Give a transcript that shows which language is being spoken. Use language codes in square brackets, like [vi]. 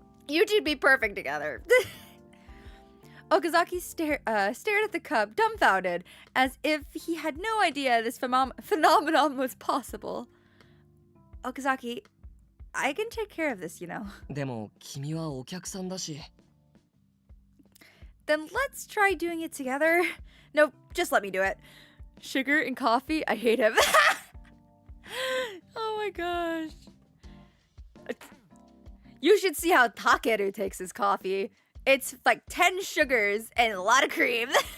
[en] You two be perfect together. Okazaki stared at the cup, dumbfounded, as if he had no idea this phenomenon was possible. Okazaki, I can take care of this, you know. [ja] でも君はお客さんだし。 [en] Then let's try doing it together. No, just let me do it. Sugar and coffee, I hate him. Oh my gosh. You should see how Takeru takes his coffee. It's like 10 sugars and a lot of cream.